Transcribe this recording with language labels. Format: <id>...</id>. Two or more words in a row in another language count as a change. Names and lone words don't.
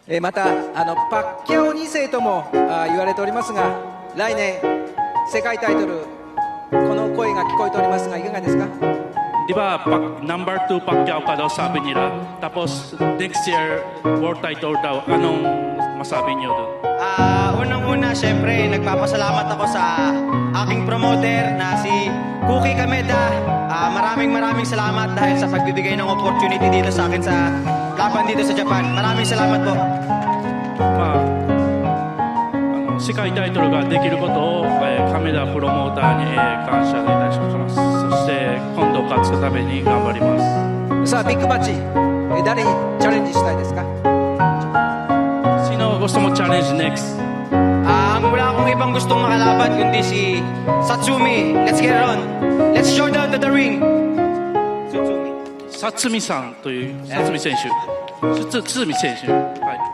<ja>またパッキャオ2世とも言われておりますが、来年世界タイトル、この声が聞こえておりますが、いかがですか？</ja> <tl>Di ba, number 2 Pacquiao ka daw sabi nila.</tl> <en>Tapos next year, world title daw.</en> <tl>Anong masabi niyo doon? Unang-una, syempre, nagpapasalamat ako sa aking promoter na si Cookie Kameda. Maraming salamat dahil sa pagbibigay ng opportunity dito sa akin sa laban dito sa Japan. Maraming salamat po.</tl> <ja>世界タイトルができることを、亀田プロモーターに、感謝いたします。そして今度勝つために頑張ります。さあ、ビッグマッチ、誰にチャレンジしたいですか？</ja> <tl>Sino gusto mo</tl> <en>challenge next?</en> <tl>Wala akong ibang gustong makalaban kundi si Satsumi.</tl> <en>Let's get it on. Let's show down to the ring. Satsumi.</en> <ja>さつみさんという、さつみ選手。つみ選手。はい。</ja>